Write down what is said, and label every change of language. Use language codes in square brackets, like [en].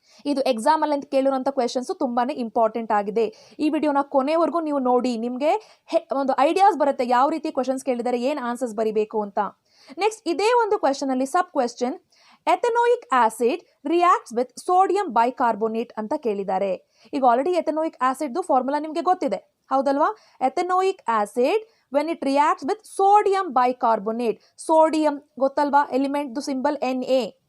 [kn] ಇದು ಎಕ್ಸಾಮ್ ಅಲ್ಲಿ ಅಂತ ಕೇಳಿರುವಂಥ ಕ್ವೆಶನ್ಸ್ ತುಂಬಾನೇ ಇಂಪಾರ್ಟೆಂಟ್ ಆಗಿದೆ. ಈ ವಿಡಿಯೋನ ಕೊನೆವರೆಗೂ ನೀವು ನೋಡಿ, ನಿಮಗೆ ಒಂದು ಐಡಿಯಾಸ್ ಬರುತ್ತೆ ಯಾವ ರೀತಿ ಕ್ವೆಶನ್ಸ್ ಕೇಳಿದ್ದಾರೆ, ಏನ್ ಆನ್ಸರ್ಸ್ ಬರಿಬೇಕು ಅಂತ. ನೆಕ್ಸ್ಟ್ ಇದೇ ಒಂದು ಕ್ವೆಶನ್ ಅಲ್ಲಿ ಸಬ್ question, [en] ethanoic acid reacts with sodium bicarbonate [kn] ಅಂತ ಕೇಳಿದ್ದಾರೆ. ಈಗ ಆಲ್ರೆಡಿ ಎಥೆನೋಯಿಕ್ ಆಸಿಡ್ ಫಾರ್ಮುಲಾ ನಿಮಗೆ ಗೊತ್ತಿದೆ, ಹೌದಲ್ವಾ? [en] Ethanoic acid when it reacts with sodium bicarbonate. [kn] Sodium ಗೊತ್ತಲ್ವಾ, ಎಲಿಮೆಂಟ್ ಸಿಂಬಲ್ Na.